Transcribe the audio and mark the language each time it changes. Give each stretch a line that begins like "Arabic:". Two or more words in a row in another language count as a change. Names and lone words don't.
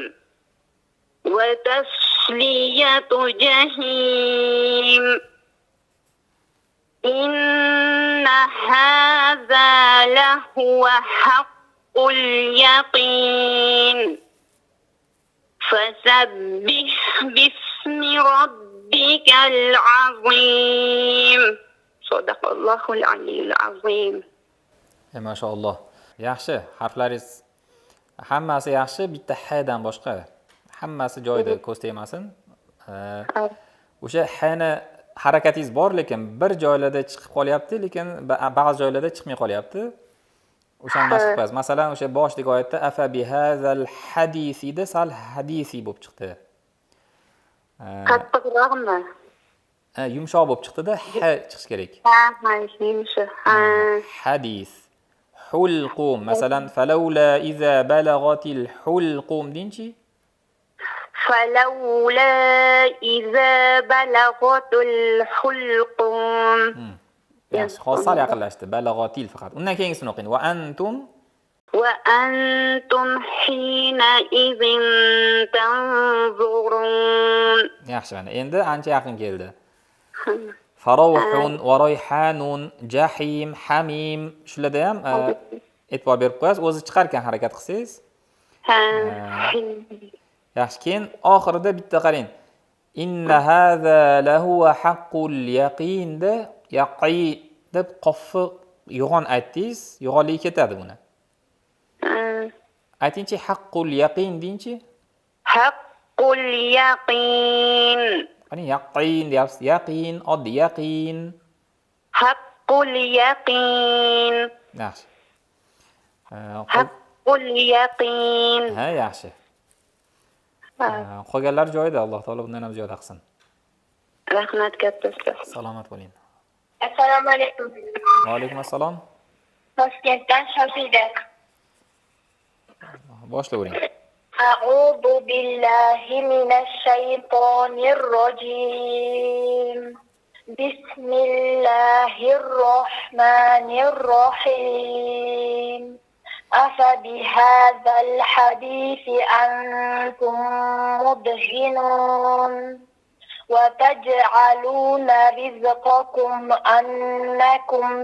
Arabic: وتصلية جحيم إن هذا لهو حق اليقين فسبح باسم ربك العظيم صدق الله العلي العظيم.
Uzbek: Mashallah. Yaxshi, harflaringiz hammasi yaxshi, bitta h dan boshqa. Hammasi joyida, ko'z tegmasin. O'sha h-ni harakatingiz bor, lekin bir joylarda chiqib qolyapti, lekin ba'zi joylarda chiqmay qolyapti. O'shani mashq qilasiz. Masalan, o'sha boshdagi oyatda
Arabic: أفبهذا
Uzbek: hadisida sal hadisi bo'lib chiqdi. Qattiqroqmi? Yumshoq bo'lib chiqdi-da, h chiqish kerak. Yumshoq. Hadis. Hulqum. Masalan,
Arabic: فلولا إذا بلغت الحلقوم
Uzbek: deyinchi.
Arabic: فلولا إذا بلغت الحلقوم.
Uzbek: Yaxshi, hozir sal yaqinlashdi. Balagatil faqat. Undan keyingisini o'qing.
Arabic: وأنتم وأنتم حينئذ تنظرون.
Uzbek: Yaxshi, mana endi ancha yaqin keldi.
Arabic: فروح وريحان,
Uzbek: jahim, hamim. Shularda ham e'tibor berib qo'yasiz. O'zi chiqar ekan harakat qilsangiz. Yaxshi, keyin oxirida bitta qarang.
Arabic: إن هذا لهو حق
Uzbek: yaqinda yaqi deb qofni yo'g'on aytdingiz, yo'g'onligi ketadi buni. Aytingchi
Arabic: حق اليقين
Uzbek: deyinchi.
Arabic: حق اليقين.
Uzbek: Qani yaqin deyapsiz. Yaqin, oddiy yaqin.
Arabic: حق اليقين.
Uzbek: Yaxshi.
Arabic: حق اليقين.
Uzbek: Ha, yaxshi. Qolganlar joyida, Alloh taolo bundan ham ziyoda qilsin. Rahmat kattasi. Salomat bo'ling. Assalomu alaykum. Va alaykum assalom. Toshkentdan Shofida. boshlayvering.
Arabic: أعوذ بالله من الشيطان الرجيم. بسم الله الرحمن الرحيم. أفبهذا الحديث أنتم مدهنون وتجعلون رزقكم أنكم